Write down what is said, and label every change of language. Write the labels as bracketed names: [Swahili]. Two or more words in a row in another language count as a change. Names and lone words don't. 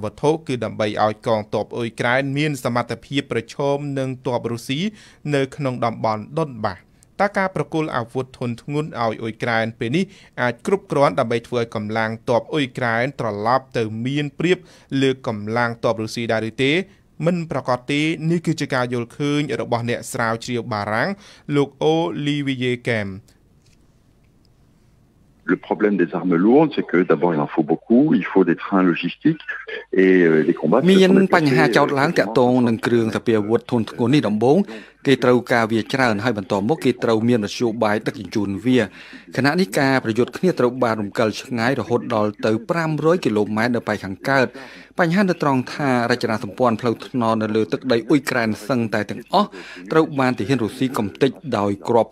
[Khmer] ត្ថុគឺដើម្បីឲ្យកងទ័ពអ៊ុយក្រែនមានសមត្ថភាពប្រឈមនឹងទ័ពរុស្ស៊ីនៅក្នុងតំបន់ដុនបាសតើការប្រគល់អាវុធធុនធ្ងន់ឲ្យអ៊ុយក្រែនពេលនេះអាចគ្រប់គ្រាន់ដើម្បីធ្វើឲ្យកម្លាំងទ័ពអ៊ុយក្រែនត្រឡប់ទៅមានប្រៀបលើកម្លាំងទ័ពរុស្ស៊ីដែរឬទេមិនប្រកាសទេនេះគឺជាការយល់ឃើញរបស់អ្នកស្រាវជ្រាវបារាំងលោក Olivier Kem [French] Le problème des armes lourdes, c'est que d'abord il en faut beaucoup, il faut des trains logistiques et les combats. [Khmer] មានបញ្ហាចោទឡើងតាក់ទងនឹងគ្រឿងសព្វាវុធធុនធ្ងន់នេះដំបូងគេត្រូវការវាច្រើនហើយបន្តមកគេត្រូវមានមធ្យោបាយដឹកជញ្ជូនវាខណៈនេះការប្រយុទ្ធគ្នាត្រូវបានរំកិលឆ្ងាយរហូតដល់ទៅ500គីឡូម៉ែត្រនៅប៉ែកខាងកើតបញ្ហានៅត្រង់ថារចនាសម្ព័ន្ធផ្លូវថ្នល់នៅលើទឹកដីអ៊ុយក្រែនសឹងតែទាំងអស់ត្រូវបានទាហានរុស្ស៊ីកំទេចដោយគ្រាប់